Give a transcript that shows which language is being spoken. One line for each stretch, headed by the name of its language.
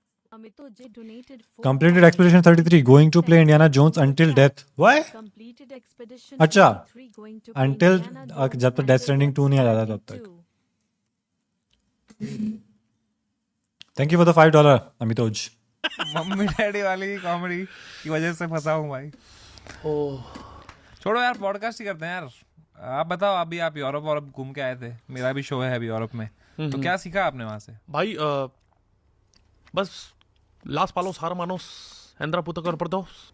English: Completed Expedition 33, going to play Indiana Jones until death. Why?
Hindi: अच्छा, until जब तक Death Stranding 2 नहीं आ जाता तब तक।
English: Thank you for the $5,
Hindi: Amitoj. Mummy daddy वाली कॉमेडी की वजह से फंसा हूँ भाई। ओह छोड़ो यार, पॉडकास्ट ही करते हैं यार। आप बताओ, अभी आप यूरोप घूम के आए थे, मेरा भी शो है अभी यूरोप में, तो क्या सीखा आपने वहां से? भाई बस लास पालोस हारमानोस एंद्रा पुतकर पर्दोस।